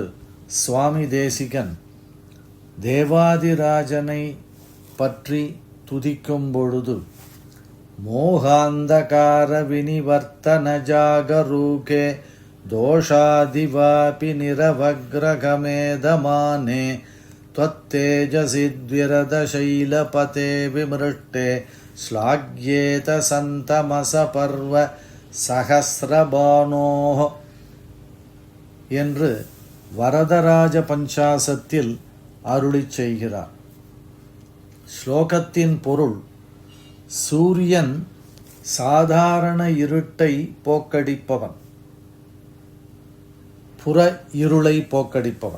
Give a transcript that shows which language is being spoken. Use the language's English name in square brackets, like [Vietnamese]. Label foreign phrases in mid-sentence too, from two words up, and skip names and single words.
[Tamil] சுவாமி தேசிகன் தேவாதிராஜனை பற்றி துதிக்கும் [Sanskrit] பொழுது, मोहान्धकार विनिवर्तन जागरूके दोषादिवापि निरवग्रहमेधमाने त्वत्तेजसिद्विरद शैलपते विमृष्टे श्लाघ्येत सन्तमस पर्व சகஸ்ரபானோஹ [Tamil] என்று வரதராஜ பஞ்சாசத்தில் அருளிச் செய்கிறார். ஸ்லோகத்தின் பொருள், சூரியன் சாதாரண இருட்டை போக்கடிப்பவன், புற இருளை போக்கடிப்பவன்.